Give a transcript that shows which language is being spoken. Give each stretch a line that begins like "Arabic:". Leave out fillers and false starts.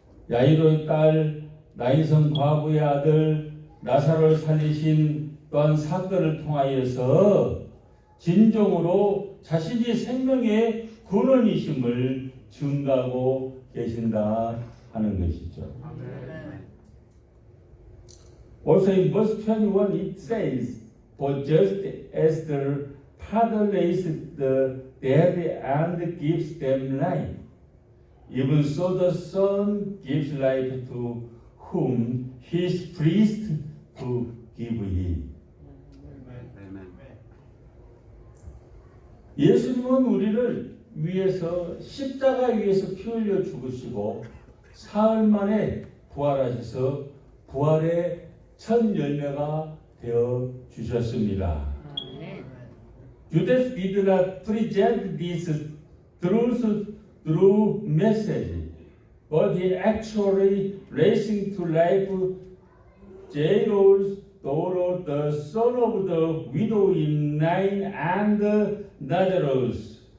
Korean: 야이로의 딸, 나인성 과부의 아들, 나사로를 살리신 또한 사건을 통하여서 진정으로 자신이 생명의 근원이심을 증가하고 계신다 하는 것이죠.
English: Also in verse 21 it says, For just as the Father raises the dead and gives them life, even so the Son gives life to whom he is pleased to give it. Amen.
Korean: 예수님은 우리를 위해서 십자가 위에서 피 흘려 죽으시고 사흘 만에 부활하셔서 부활의 첫 열매가 되어 주셨습니다.
English: Judas did not present this truth through message, but he actually raising to life Jairus' daughter, the son of the widow in Nain, and Lazarus.